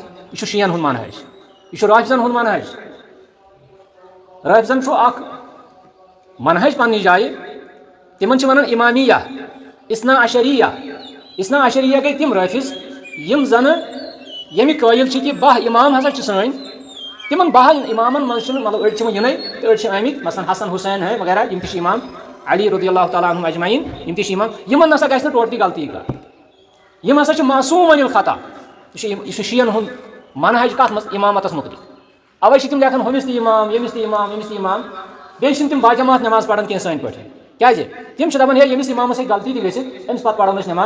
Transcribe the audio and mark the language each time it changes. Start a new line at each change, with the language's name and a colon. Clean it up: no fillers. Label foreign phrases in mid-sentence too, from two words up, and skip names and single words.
Kashmiri: یہِ چھُ شِین ہُنٛد منہج, یہِ چھُ رٲفضن ہُنٛد منہج. رٲفضن چھُ اکھ منہج پننہِ جایہِ, تِمن چھِ ونان امامیہ, اثنا عشریہ. اثنا عشریہ گٔے تِم رٲفض یِم زنہٕ ییٚمہِ قٲیِل چھِ کہِ 12 امام ہسا چھِ سٲنۍ. تِمن 12 امامن منٛز چھِنہٕ مطلب أڑۍ چھِ وۄنۍ یِنٕے تہٕ أڑۍ چھِ آمٕتۍ مثلاً حسن حسین ہے وغیرہ, یِم تہِ چھِ امام, علی
Arabic: رضی اللہ تعالیٰ عنہُم اجمعین,
Kashmiri: یِم تہِ چھِ امام. یِمن نسا گژھِ نہٕ ٹوٹلی غلطی کانٛہہ. یِم ہسا چھِ
Arabic: معصوٗم عن الخطا.
Kashmiri: یہِ چھُ شِین ہُنٛد منہج کتھ منٛز, امامتس مُتعلق. اوے چھِ تِم لیکھان ہُمِس تہِ امام, ییٚمِس تہِ امام, ییٚمِس تہِ امام. بیٚیہِ چھِنہٕ تِم باجماعت نٮ۪ماز پران کینٛہہ سٲنۍ پٲٹھۍ. کیازِ تِم چھِ دپان ہے ییٚمِس امامس ہیٚکہِ غلطی تہِ گٔژھِتھ, أمِس پتہٕ پرو أسۍ نٮ۪ماز.